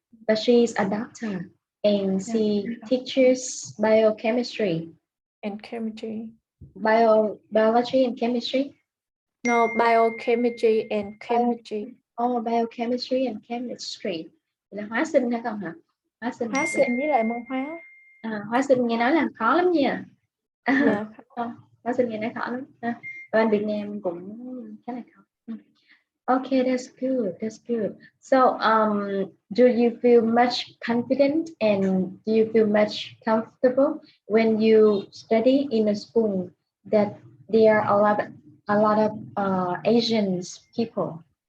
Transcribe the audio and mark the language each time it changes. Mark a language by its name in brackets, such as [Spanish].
[English] But she's a doctor and Yeah. she teaches biochemistry, And chemistry. biology and chemistry. No, biochemistry and Bio, chemistry. biochemistry and chemistry. [Vietnamese] Là hóa sinh hả con hả? Hóa sinh. Hóa sinh với lại môn hóa. Hóa sinh nghe nói là khó lắm nha. [English] Yeah. [Vietnamese] Không, hóa sinh nghe nói khó lắm. Bên Việt Nam cũng khá là khó. [English] Okay, that's good. That's good. So, do you feel much confident and do you feel much comfortable when you study in a school that there are a lot of Asian people?